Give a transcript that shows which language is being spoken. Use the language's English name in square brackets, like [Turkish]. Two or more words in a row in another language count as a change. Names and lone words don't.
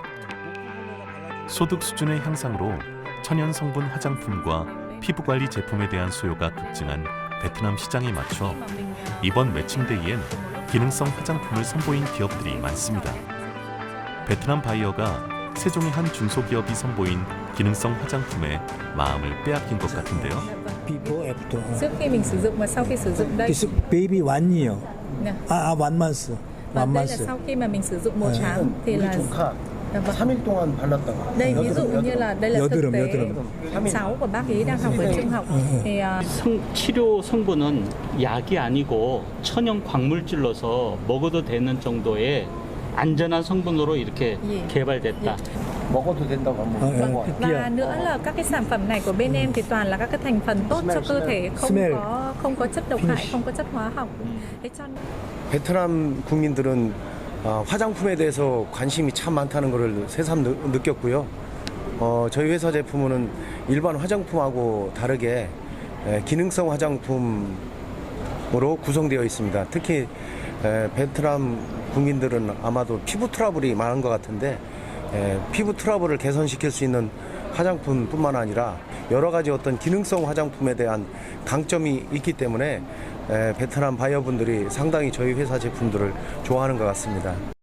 [Korean] 소득 수준의 향상으로 천연 성분 화장품과 피부관리 제품에 대한 수요가 급증한 베트남 시장에 맞춰 이번 매칭데이엔 기능성 화장품을 선보인 기업들이 많습니다. 베트남 바이어가 세종의 한 중소기업이 선보인 기능성 화장품에 마음을 빼앗긴 것 같은데요. [English] Before after. [Vietnamese] Trước khi mình sử dụng và sau khi sử dụng đây. [English] Baby one year. [Vietnamese] Nè. [English] One month. [Vietnamese] Và đây là sau khi mà mình sử dụng 1 tháng thì là [Korean] 3일 동안 발랐다가. [Vietnamese] đây ví dụ như là đây là thực tế cháu của bác ấy đang học ở trung học thì [Korean] 치료 성분은 약이 아니고 천연 광물질로서 먹어도 되는 정도의 안전한 성분으로 이렇게 개발됐다. 먹어도 된다고 하면. [Vietnamese] và nữa là các cái sản phẩm này của bên em thì toàn là các cái thành phần tốt cho cơ thể, không có chất độc hại, không có chất hóa học. Thế cho [Korean] 베트남 국민들은 화장품에 대해서 관심이 참 많다는 것을 새삼 느꼈고요. 저희 회사 제품은 일반 화장품하고 다르게 기능성 화장품으로 구성되어 있습니다. 특히 베트남 국민들은 아마도 피부 트러블이 많은 것 같은데 피부 트러블을 개선시킬 수 있는 화장품뿐만 아니라 여러 가지 어떤 기능성 화장품에 대한 강점이 있기 때문에 베트남 바이어분들이 상당히 저희 회사 제품들을 좋아하는 것 같습니다.